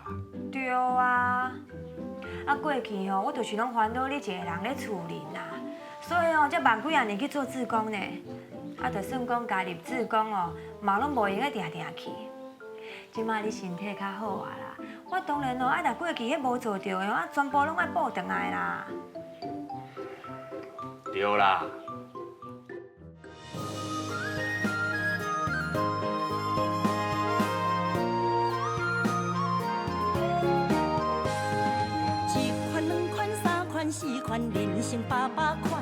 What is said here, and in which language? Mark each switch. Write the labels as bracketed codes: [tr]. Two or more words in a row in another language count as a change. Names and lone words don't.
[nan] 对啊，啊过去哦，我就是拢烦恼你一个人咧厝里啦，所以哦，才万几啊年去做志工呢。啊，就算讲加入志工哦，嘛拢无用个定定去。即摆你身体较好啊啦，我当然哦，啊若过去迄无做到的哦，啊全部拢爱补回来啦。对啦。一款、两款、三款、四款，人生百款。